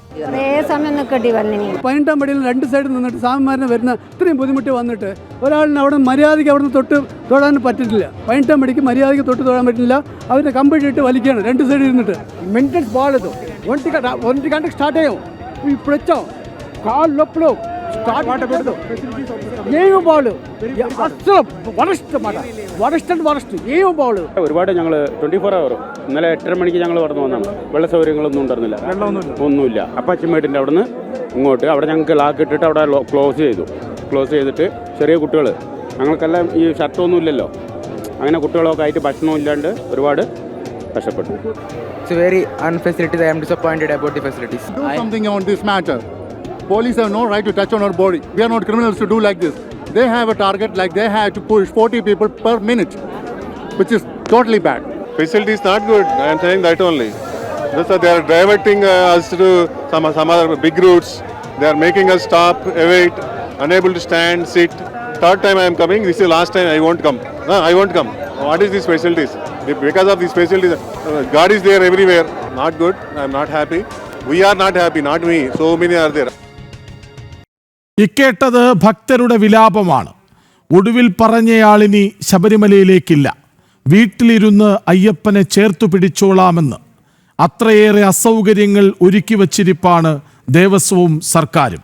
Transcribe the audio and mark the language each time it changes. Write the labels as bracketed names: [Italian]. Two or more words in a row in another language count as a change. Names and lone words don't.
[Malayalam] സമയം നിൽക്കേണ്ടി വന്നിനി 18-ാം പടിയിൽ രണ്ട് സൈഡിൽ നിന്നിട്ട് സ്വാമിമാരനെ വരുന്ന ഇത്രയും ബുദ്ധിമുട്ടി വന്നിട്ട് ഒരാളിന് അവിടെ മര്യാദയ്ക്ക് അവിടെ നിന്ന് തൊടാൻ പറ്റില്ല. 18-ാം പടിക്ക് മര്യാദയ്ക്ക് തൊടാൻ പറ്റില്ല. അവരുടെ കമ്പിട്ട് വലിക്കുകയാണ് രണ്ട് സൈഡിൽ ഇരുന്നിട്ട്. [Telugu] మెయింటెనెన్స్ బాగాలేదు. ఒంటి గంటకు స్టార్ట్ అయ్యాం, ఇప్పుడు వచ్చాం. కాళ్ళు నొప్పులు స్టార్ట్ ఏమీ బాగలేదు. అసలు వరస్ట్ మాట, [English] worst and worst [Telugu] ఏమీ బాగలేదు. [Malayalam] ഒരുപാട് ഞങ്ങൾ 24 അവർ ഇന്നലെ 8:30 മണിക്ക് ഞങ്ങൾ പറഞ്ഞു വന്നാണ്. വെള്ള സൗകര്യങ്ങളൊന്നും ഉണ്ടായിരുന്നില്ല, ഒന്നുമില്ല. അപ്പാച്ചിമേട്ടിൻ്റെ അവിടെ നിന്ന് ഇങ്ങോട്ട് അവിടെ ഞങ്ങൾക്ക് ലാക്ക് ഇട്ടിട്ട് അവിടെ ക്ലോസ് ചെയ്തിട്ട് ചെറിയ കുട്ടികൾ, ഞങ്ങൾക്കെല്ലാം ഈ ഷർട്ടൊന്നും ഇല്ലല്ലോ, അങ്ങനെ കുട്ടികളൊക്കെ ആയിട്ട് ഭക്ഷണവും ഇല്ലാണ്ട് ഒരുപാട് കഷ്ടപ്പെട്ടു. [English] It's very unfacilities. I am disappointed about the facilities. Do something on this matter. Police have no right to touch on our body. We are not criminals to do like this. They have a target like they have to push 40 people per minute, which is totally bad. Facilities not good. I am saying that only. They are diverting us to some other big routes. They are making us stop, await, unable to stand, sit. Third time I am coming. This is the last time I won't come. No, I won't come. What is these facilities? Because of these facilities, God is there everywhere. Not good. I am not happy. We are not happy. Not me. So many are there. [Malayalam] ഇക്കേട്ടത് ഭക്തരുടെ വിലാപമാണ്. ഒടുവിൽ പറഞ്ഞയാളിനി ശബരിമലയിലേക്കില്ല, വീട്ടിലിരുന്ന് അയ്യപ്പനെ ചേർത്തു പിടിച്ചോളാമെന്ന്. അത്രയേറെ അസൗകര്യങ്ങൾ ഒരുക്കി വച്ചിരിപ്പാണ് ദേവസ്വവും സർക്കാരും.